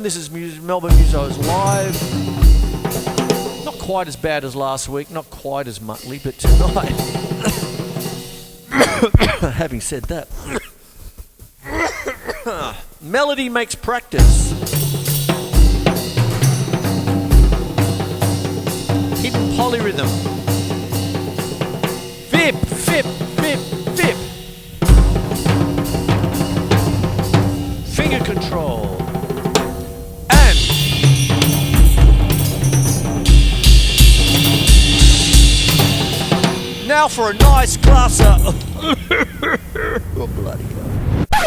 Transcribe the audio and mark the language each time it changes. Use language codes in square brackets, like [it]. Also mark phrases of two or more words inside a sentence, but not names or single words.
[en] This is Melbourne Musos Live. Not quite as bad as last week, not quite as muttly, but tonight, having said that, melody makes practice. Hidden Polyrhythm. Vip, vip, vip, vip. Finger control. And now for a nice glass of Oh, bloody hell.